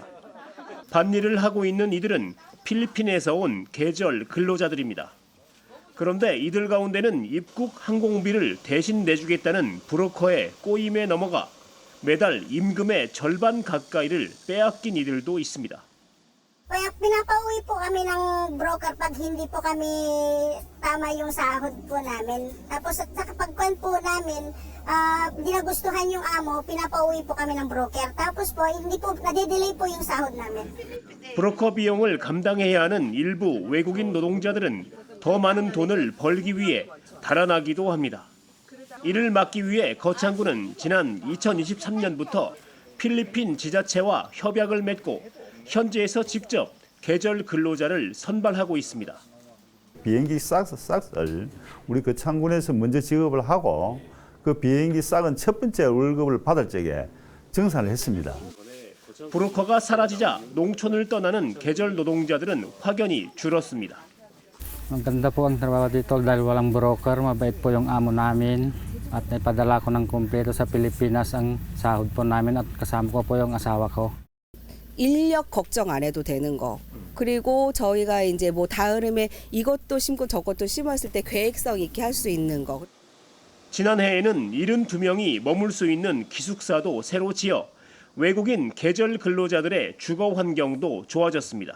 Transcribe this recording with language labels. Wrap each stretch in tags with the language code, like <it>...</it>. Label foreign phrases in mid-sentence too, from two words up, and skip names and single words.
<ko>밭일을 하고 있는 이들은 필리핀에서 온 계절 근로자들입니다. 그런데 이들 가운데는 입국 항공비를 대신 내주겠다는 브로커의 꼬임에 넘어가 매달 임금의 절반 가까이를 빼앗긴 이들도 있습니다.</ko> <tl>Kaya pinapauwi po kami ng broker pag hindi po kami tama yung sahod po namin. Tapos at pagkuhan po namin, hindi nagustuhan yung amo, pinapauwi po kami ng broker. Tapos po, hindi po, nade-delay po yung sahod namin.</tl> <ko>브로커 비용을 감당해야 하는 일부 외국인 노동자들은 더 많은 돈을 벌기 위해 달아나기도 합니다. 이를 막기 위해 거창군은 지난 2023년부터 필리핀 지자체와 협약을 맺고 현지에서 직접 계절 근로자를 선발하고 있습니다. 비행기 싹을 우리 거창군에서 먼저 지급을 하고 그 비행기 싹은 첫 번째 월급을 받을 적에 정산을 했습니다. 브로커가 사라지자 농촌을 떠나는 계절 노동자들은 확연히 줄었습니다.</ko> <tl>Maganda po ang trabaho dito dahil walang broker, mabait po yung amo namin at naipadala ko ng kumpleto sa Pilipinas ang sahod po namin at kasama ko po yung asawa ko.</tl> <ko>인력 걱정 안 해도 되는 거. 그리고 저희가 이제 뭐 다음에 이것도 심고 저것도 심었을 때 계획성 있게 할 수 있는 거. 지난해에는 72명이 머물 수 있는 기숙사도 새로 지어 외국인 계절 근로자들의 주거 환경도 좋아졌습니다.</ko>